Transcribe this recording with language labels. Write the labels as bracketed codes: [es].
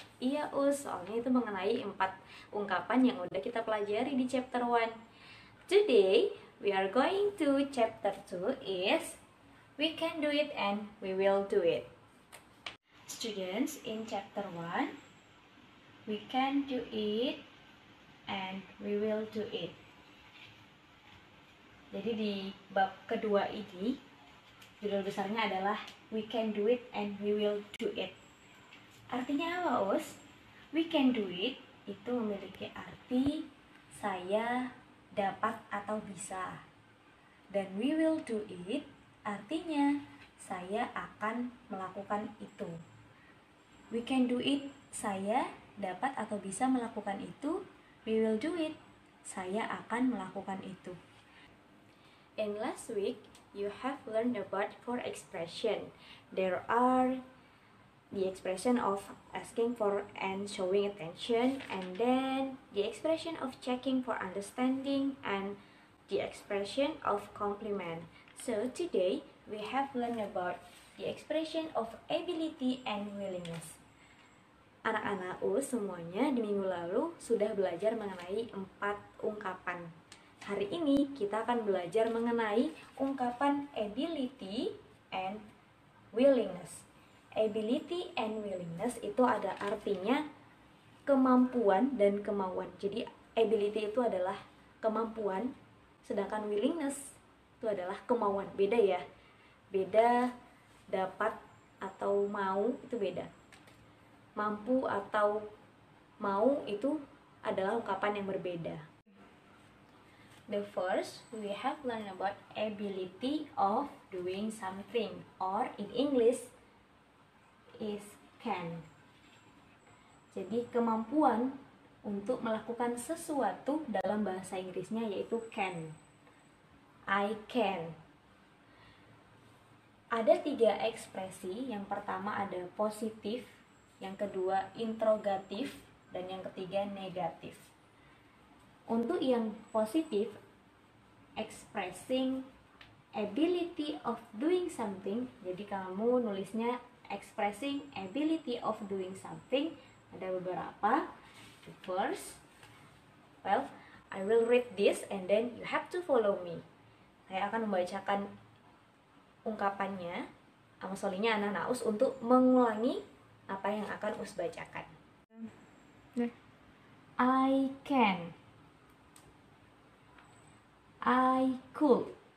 [id] Iya soalnya itu mengenai 4 ungkapan yang udah kita pelajari di chapter 1. [en] Today, we are going to chapter 2 is we can do it and we will do it. Students, in chapter 1, we can do it and we will do it. [id] Jadi di bab kedua ini, judul besarnya adalah [en] we can do it [id] and we will do it. Artinya apa, Us? [en] We can do it [id] itu memiliki arti saya dapat atau bisa. Dan [en] we will do it [id] artinya saya akan melakukan itu. [en] We can do it, [id] saya dapat atau bisa melakukan itu. [en] We will do it, [id] saya akan melakukan itu. [en] In last week, you have learned about 4 expression. There are the expression of asking for and showing attention, and then the expression of checking for understanding, and the expression of compliment. So today we have learned about the expression of ability and willingness. [id] Anak-anak semuanya di minggu lalu sudah belajar mengenai 4 ungkapan. Hari ini kita akan belajar mengenai ungkapan ability and willingness. Ability and willingness itu ada artinya kemampuan dan kemauan. Jadi ability itu adalah kemampuan, sedangkan willingness itu adalah kemauan. Beda ya. Beda, dapat atau mau itu beda. Mampu atau mau itu adalah ungkapan yang berbeda. [en] The first, we have learned about ability of doing something, or in English is can. [id] Jadi kemampuan untuk melakukan sesuatu dalam bahasa Inggrisnya yaitu can. [en] I can. [id] Ada 3 ekspresi. Yang pertama ada positif, yang kedua interrogatif, dan yang ketiga negatif. Untuk yang positif, [en] expressing ability of doing something. [id] Jadi kamu nulisnya [en] expressing ability of doing something. [id] Ada beberapa. [en] The first, well, I will read this and then you have to follow me. [id] Saya akan membacakan ungkapannya, amasolnya anak-anak Us untuk mengulangi apa yang akan Us bacakan. [en] I can. I could.